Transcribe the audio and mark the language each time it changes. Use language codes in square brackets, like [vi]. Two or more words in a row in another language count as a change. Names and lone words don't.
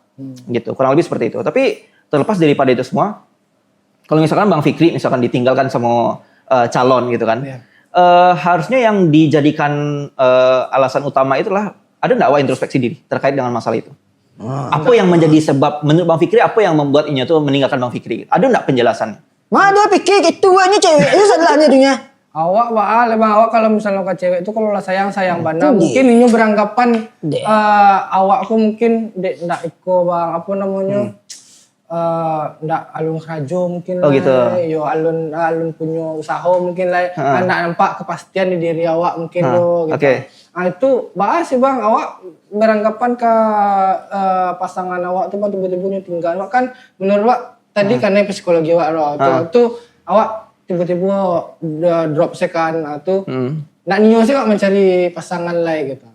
[id] Gitu kurang lebih seperti itu. Tapi terlepas daripada itu semua, kalau misalkan Bang Fikri misalkan ditinggalkan sama calon gitu kan, harusnya yang dijadikan alasan utama itulah ada nggak introspeksi diri terkait dengan masalah itu. Apa yang menjadi sebab menurut Bang Fikri, apa yang membuat Inyo tuh meninggalkan Bang Fikri? Ada enggak penjelasannya? Mana dia pikir gitu ini cewek itu salahnya dunia. [min] Awak bang awak kalau misalnya ke cewek itu kalau lah sayang bana mungkin ini beranggapan awak aku mungkin ndak iko bang apa namanya ndak alun rajo mungkin lah gitu. Yo alun punya usaha mungkin lah ndak nampak kepastian di diri awak mungkin lo gitu. Okay. Nah itu bahas sih bang awak beranggapan ke pasangan awak tuh tiba-tiba tinggal awak kan menurut awak tadi karena psikologi awak lo tuh awak tiba-tiba udah drop sekan tuh nak nio sih kok mencari pasangan lain gitu.